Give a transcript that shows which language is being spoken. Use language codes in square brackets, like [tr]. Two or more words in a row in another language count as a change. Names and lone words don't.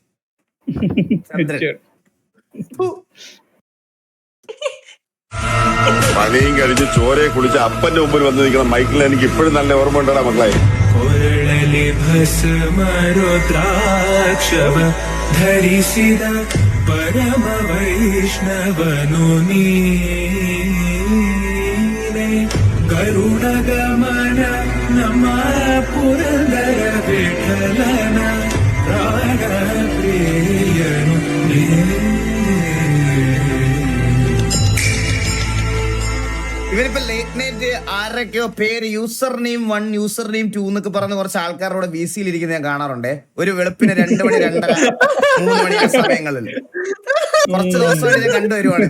[ml] പണിയും കഴിഞ്ഞ് ചോരയെ കുടിച്ച് അപ്പന്റെ മുമ്പിൽ വന്ന് നിൽക്കുന്ന മൈക്കിൾ എനിക്ക് ഇപ്പോഴും നല്ല ഓർമ്മ ഉണ്ടോ മക്കളെ? [kn] ധരിಸಿದ ಪರಮ ವೈಷ್ಣವನು ನೀನೆ ಗರುಡ ಗಮನ ನಮ್ಮ ಪುರಂದರ ವಿಠಲನ ಪ್ರಾಣ ಪ್ರಿಯನು [ml] ഇവരിപ്പോ [en] late night [ml] ആരൊക്കെയോ പേര് [en] user name 1 user name 2 [ml] എന്നൊക്കെ പറഞ്ഞ് കുറച്ച് ആൾക്കാരോട് VC-യിൽ ഇരിക്കുന്ന ഞാൻ കാണാറുണ്ടേ. ഒരു വെളുപ്പിന് 2 മണി 2:30 3 മണി സമയങ്ങളിൽ കുറച്ച് ദിവസമായിട്ട് ഞാൻ കണ്ടുവരുവാണിത്.